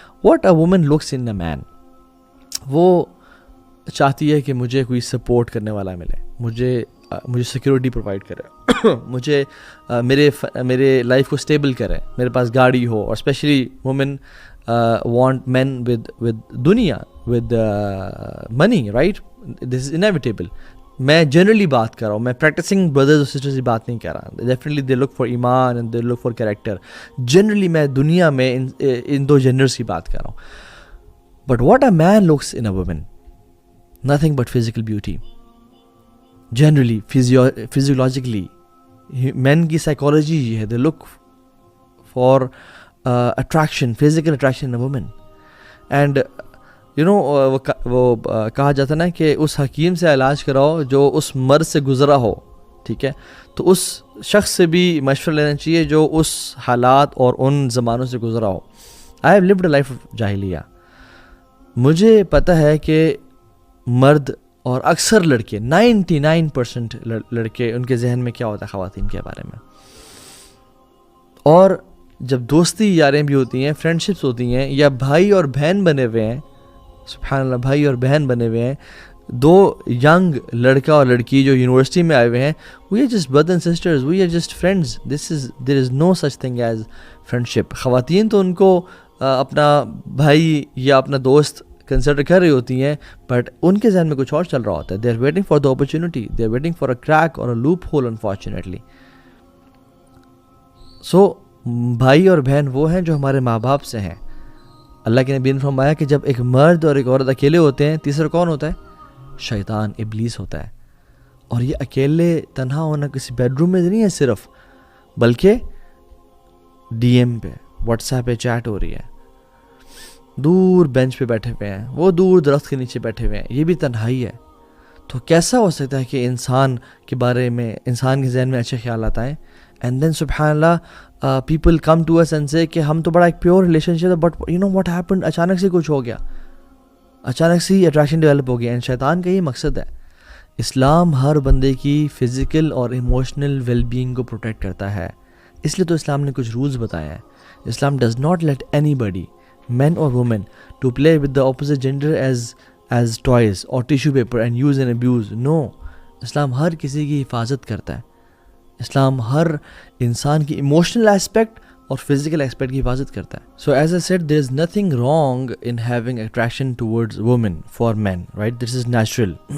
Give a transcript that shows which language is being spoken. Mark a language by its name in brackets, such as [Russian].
[English] what a woman looks in a man, [Urdu] وہ چاہتی ہے کہ مجھے کوئی سپورٹ کرنے والا ملے، مجھے سیکیورٹی پرووائڈ کرے، مجھے میرے لائف کو اسٹیبل کرے، میرے پاس گاڑی ہو. [English] اور specially woman want man with دنیا، with money, right? This is inevitable. [Urdu] میں جنرلی بات کر رہا ہوں، میں پریکٹسنگ بردرز اور سسٹرز کی بات نہیں کر رہا. [English] Definitely they look for ایمان and they look for character. [Urdu] Generally میں دنیا میں ان 2 جنرز کی بات کر رہا ہوں. [English] But what a man looks in a woman, nothing but physical beauty. Generally, physiologically, men کی psychology [Urdu] یہ ہے, [English] they look for attraction, physical attraction in a woman. And you know, [Urdu] وہ کہا جاتا نا کہ اس حکیم سے علاج کراؤ جو اس مرض سے گزرا ہو، ٹھیک ہے؟ تو اس شخص سے بھی مشورہ لینا چاہیے جو اس حالات اور ان زمانوں سے گزرا ہو. [English] I have lived a life of جاہلیہ. [Urdu] مجھے پتہ ہے کہ مرد اور اکثر لڑکے 99% لڑکے، ان کے ذہن میں کیا ہوتا ہے خواتین کے بارے میں. اور جب دوستی یاریں بھی ہوتی ہیں، فرینڈشپس ہوتی ہیں، یا بھائی اور بہن بنے ہوئے ہیں، سبحان اللہ، بھائی اور بہن بنے ہوئے ہیں، 2 ینگ لڑکا اور لڑکی جو یونیورسٹی میں آئے ہوئے ہیں، [English] We are just brother and sisters, we are just friends. There is no such thing as friendship. [Urdu] خواتین تو ان کو اپنا بھائی یا اپنا دوست کنسیڈر کر رہی ہوتی ہیں، بٹ ان کے ذہن میں کچھ اور چل رہا ہوتا ہے. [English] They are waiting for the opportunity, they are waiting for a crack or a loophole unfortunately. [Urdu] سو بھائی اور بہن وہ ہیں جو ہمارے ماں باپ سے ہیں. اللہ کے نبی نے فرمایا کہ جب ایک مرد اور ایک عورت اکیلے ہوتے ہیں، تیسرا کون ہوتا ہے؟ شیطان، ابلیس ہوتا ہے. اور یہ اکیلے تنہا ہونا کسی بیڈ روم میں نہیں ہے صرف، بلکہ ڈی ایم پہ، واٹس ایپ پہ چیٹ ہو رہی ہے، دور بینچ پہ بیٹھے ہوئے ہیں، وہ دور درخت کے نیچے بیٹھے ہوئے ہیں، یہ بھی تنہائی ہے. تو کیسا ہو سکتا ہے کہ انسان کے بارے میں، انسان کے ذہن میں اچھے خیالات آئیں؟ [English] and then سبحان اللہ people come to us and سے [Urdu] کہ ہم تو بڑا ایک پیور ریلیشن شپ ہے، [English] but you know what happened, [Urdu] اچانک سے کچھ ہو گیا، اچانک سے ہی اٹریکشن ڈیولپ ہو گیا. اینڈ شیطان کا یہ مقصد ہے. اسلام ہر بندے کی فزیکل اور ایموشنل ویل بینگ کو پروٹیکٹ کرتا ہے، اس لیے تو اسلام نے کچھ رولز بتائے ہیں. [English] Islam does not let anybody, men or women, to play with the opposite gender as toys or tissue paper and use and abuse. [Urdu] No, اسلام ہر کسی کی حفاظت کرتا ہے. اسلام ہر انسان کی ایموشنل ایسپیکٹ اور فزیکل ایسپیکٹ کی حفاظت کرتا ہے. [English] So as I said, there is nothing wrong in having attraction towards women for men, right? This is natural.